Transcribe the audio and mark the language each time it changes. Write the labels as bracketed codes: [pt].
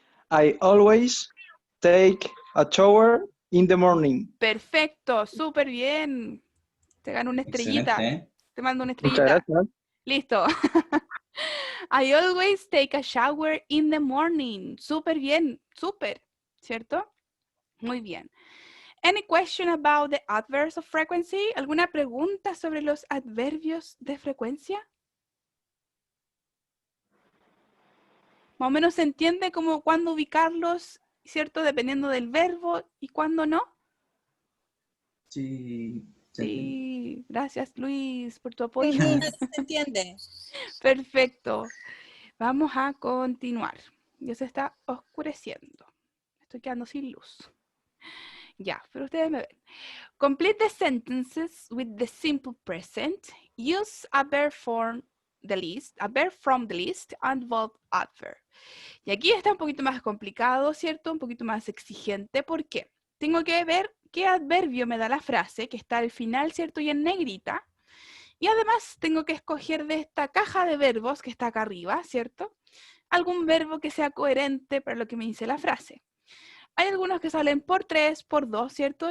[en] I always take a shower in the morning. [es] Perfecto, súper bien. Te gano una estrellita. Excelente. Te mando una Muchas estrellita. gracias. Listo. [en] I always take a shower in the morning. [es] Súper bien, súper, ¿cierto? Muy bien. [en] Any question about the adverbs of frequency? [es] ¿Alguna pregunta sobre los adverbios de frecuencia? Más o menos se entiende como cuándo ubicarlos, ¿cierto? Dependiendo del verbo y cuándo no. Sí. Sí, gracias Luis por tu apoyo. ¿Se entiende? Perfecto. Vamos a continuar. Ya se está oscureciendo. Estoy quedando sin luz. Ya, pero ustedes me ven. [en] Complete the sentences with the simple present. Use a verb from the list, and bold adverb. [es] Y aquí está un poquito más complicado, ¿cierto? Un poquito más exigente. ¿Por qué? Tengo que ver qué adverbio me da la frase, que está al final, ¿cierto? Y en negrita. Y además tengo que escoger de esta caja de verbos que está acá arriba, ¿cierto? Algún verbo que sea coherente para lo que me dice la frase. Hay algunos que salen por 3, por 2, ¿cierto?